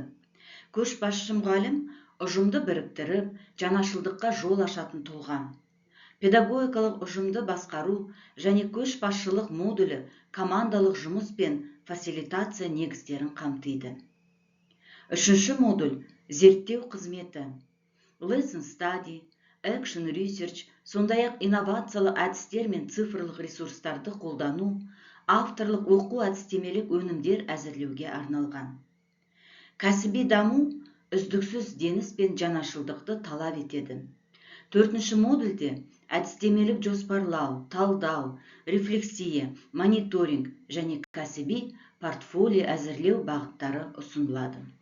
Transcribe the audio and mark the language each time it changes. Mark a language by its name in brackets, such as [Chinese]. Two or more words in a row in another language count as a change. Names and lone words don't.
[Kazakh] Көшбасшы мұғалім ұжымды біріктіріп, жаңашылдыққа жол ашатын тұлға. Педагогикалық ұжымды басқару және көшбасшылық модулі командалық жұмыс пен фасилитация негіздерін қамтиды. Үшінші модуль зерттеу қызметі, [English] lesson study, action research, [Kazakh] сондай-ақ инновациялық әдістер мен цифрлық ресурстарды қолдану, авторлық оқу әдістемелік өнімдер әзірлеуге арналған. Кәсіби даму үздіксіз ізденіс пен жаңашылдықты талап етеді. Төртінші модульде әдістемелік жоспарлау, талдау, рефлексия, мониторинг және кәсіби портфолио әзірлеу бағыттары ұсынылады.